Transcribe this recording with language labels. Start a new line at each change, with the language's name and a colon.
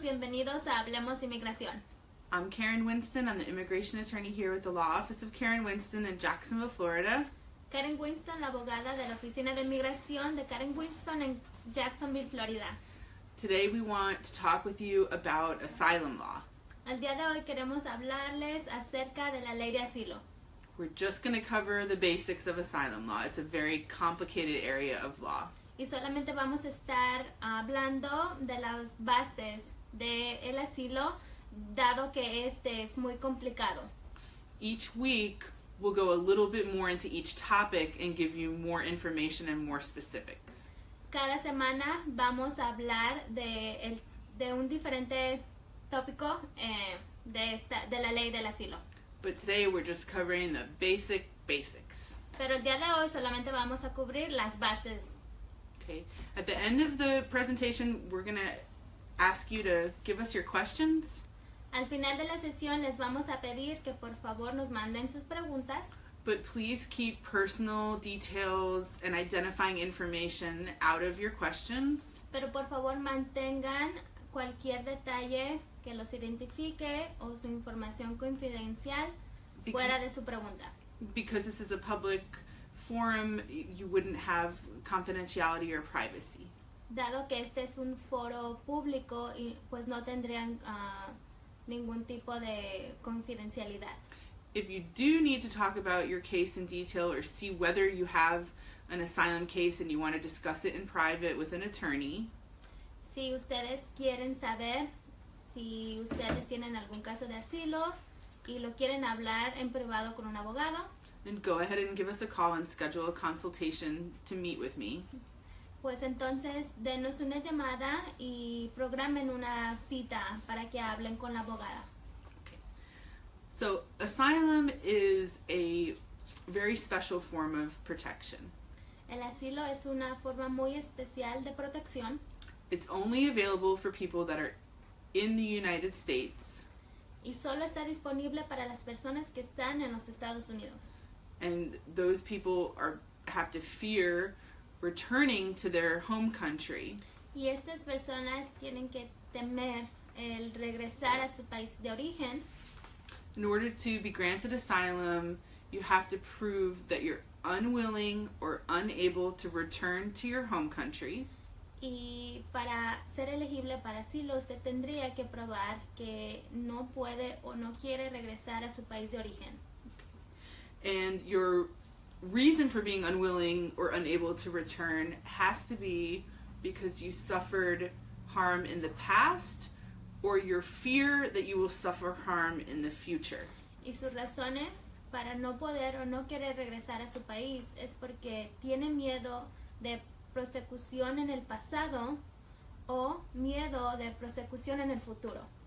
Spanish: Bienvenidos a Hablemos Inmigracion.
English: I'm Karen Winston. I'm the immigration attorney here with the Law Office of Karen Winston in Jacksonville, Florida.
Spanish: Karen Winston, la abogada de la Oficina de Inmigración de Karen Winston en Jacksonville, Florida.
English: Today we want to talk with you about asylum law.
Spanish: Al día de hoy queremos hablarles acerca de la ley de asilo.
English: We're just going to cover the basics of asylum law. It's a very complicated area of law.
Spanish: Y solamente vamos a estar hablando de las bases del asilo, dado que este es muy complicado.
English: Each week we'll go a little bit more into each topic and give you more information and more specifics.
Spanish: Cada semana vamos a hablar de un diferente tópico de la ley del asilo.
English: But today we're just covering the basics.
Spanish: Pero el día de hoy solamente vamos a cubrir las bases.
English: Okay. At the end of the presentation, we're going to ask you to give us your questions.
Spanish: Al final de la sesión les vamos a pedir que por favor nos manden sus preguntas.
English: But please keep personal details and identifying information out of your questions.
Spanish: Pero por favor mantengan cualquier detalle que los identifique o su información confidencial fuera de su pregunta.
English: Because this is a public forum, you wouldn't have confidentiality or privacy.
Spanish: Dado que este es un foro público y pues no tendrían ningún tipo de confidencialidad.
English: If you do need to talk about your case in detail or see whether you have an asylum case and you want to discuss it in private with an attorney,
Spanish: si ustedes quieren saber si ustedes tienen algún caso de asilo y lo quieren hablar en privado con un abogado,
English: then go ahead and give us a call and schedule a consultation to meet with me.
Spanish: Pues entonces denos una llamada y programen una cita para que hablen con la abogada.
English: Okay. So asylum is a very special form of protection.
Spanish: El asilo es una forma muy especial de protección.
English: It's only available for people that are in the United States.
Spanish: Y solo está disponible para las personas que están en los Estados Unidos.
English: And those people have to fear returning to their home country.
Spanish: Y estas personas tienen que temer el regresar a su país de origen.
English: In order to be granted asylum, you have to prove that you're unwilling or unable to return to your home country.
Spanish: Y para ser elegible para asilo, usted tendría que probar que no puede o no quiere regresar a su país de origen.
English: And your reason for being unwilling or unable to return has to be because you suffered harm in the past or your fear that you will suffer harm in the future.
Spanish: Y sus razones para no poder o no querer regresar a su país es porque tiene miedo de persecución en el pasado o miedo de persecución en el futuro.